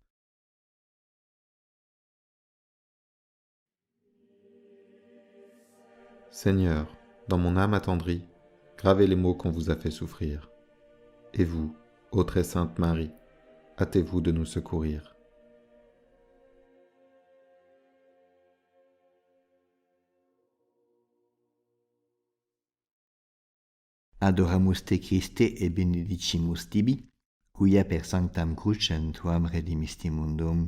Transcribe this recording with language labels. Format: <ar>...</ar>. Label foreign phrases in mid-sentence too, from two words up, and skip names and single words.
<fr>Seigneur, dans mon âme attendrie, gravez les maux qu'on vous a fait souffrir. Et vous, ô très sainte Marie, hâtez-vous de nous secourir.</fr> <la>Adoramus te Christe et benedicimus tibi, quia per sanctam crucem tuam redimisti mundum.</la>